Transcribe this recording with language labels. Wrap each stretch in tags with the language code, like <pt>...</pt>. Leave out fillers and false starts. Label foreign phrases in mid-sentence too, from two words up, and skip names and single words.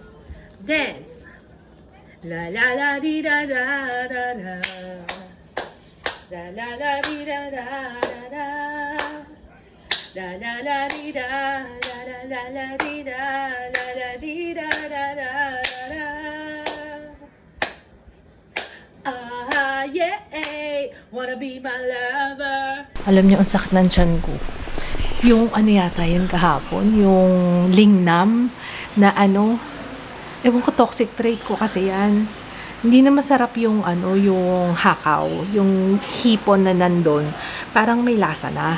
<en>Dance. La la la di da da da da. La la la di da da da da. La la la di da la la la la di da la la di da da da da. Ah yeah, wanna be my lover.</en> <tl>Alam niyo ang sakit ng tiyan ko. Yung yata yan kahapon, yung lingnam na ewan ko,</tl> <en>toxic trait</en> <tl>ko kasi yan. Hindi na masarap yung yung hakaw, yung hipon na nandun. Parang may lasa na.</tl>